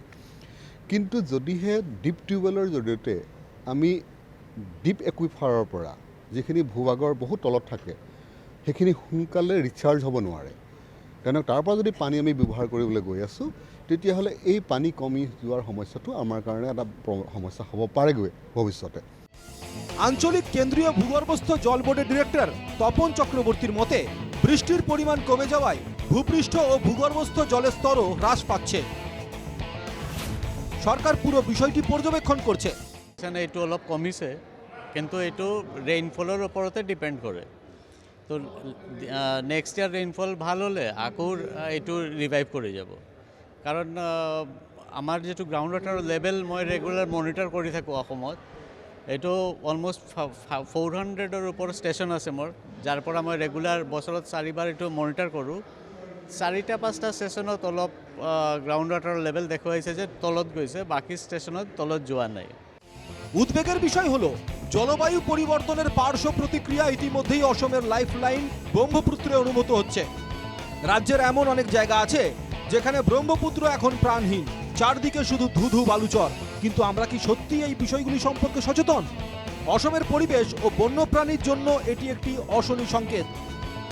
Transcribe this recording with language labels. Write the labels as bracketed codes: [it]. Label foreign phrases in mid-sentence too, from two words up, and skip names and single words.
[as] কিন্তু যদিহে [en] deep tubewell [as] জৰিয়তে আমি [en] deep aquifer [as] পৰা যিখিনি ভূভাগৰ বহুত তলত থাকে সেইখিনি সোনকালে ৰিচাৰ্জ হ'ব নোৱাৰে, কাৰণ তাৰ পৰা যদি পানী আমি ব্যৱহাৰ কৰিবলৈ গৈ আছোঁ, তেতিয়াহ'লে এই পানী কমি যোৱাৰ সমস্যাটো আমাৰ কাৰণে এটা সমস্যা হ'ব পাৰেগৈ ভৱিষ্যতে। [bn] আঞ্চলিক কেন্দ্রীয় ভূগর্ভস্থ জল বোর্ডের ডিরেক্টর তপন চক্রবর্তীর মতে বৃষ্টির পরিমাণ কমে যাওয়ায় ভূপৃষ্ঠ ও ভূগর্ভস্থ জলের স্তরও হ্রাস পাচ্ছে। সরকার পুরো বিষয়টি পর্যবেক্ষণ করছে। [as] এইটো অলপ কমিছে, কিন্তু এইটো ৰেইনফলৰ ওপৰতে ডিপেণ্ড কৰে। তো [en] next year rainfall [as] ভাল হ'লে আকৌ এইটো ৰিভাইভ কৰি যাব। কাৰণ আমাৰ যিটো [en] ground water level [as] মই [en] regular monitor [as] কৰি থাকোঁ অসমত। এইটো অলমষ্ট 400ৰ ওপৰত ষ্টেচন আছে মোৰ, যাৰ পৰা মই ৰেগুলাৰ বছৰত 4বাৰ এইটো মনিটৰ কৰোঁ। 4-5টা ষ্টেচনত অলপ [en] ground water level [as] দেখুৱাইছে যে তলত গৈছে, বাকী ষ্টেচনত তলত যোৱা নাই। [bn] উদ্বেগের বিষয় হলো জলবায়ু পরিবর্তনের পার্শ্ব প্রতিক্রিয়া ইতিমধ্যেই অসমের লাইফলাইন ব্রহ্মপুত্রে অনুভূত হচ্ছে। রাজ্যের এমন অনেক জায়গা আছে যেখানে ব্রহ্মপুত্র এখন প্রাণহীন, চারদিকে শুধু ধুধু বালুচর। কিন্তু আমরা কি সত্যি এই বিষয়গুলি সম্পর্কে সচেতন? অসমের পরিবেশ ও বন্যপ্রাণীর জন্য এটি একটি অশনি সংকেত।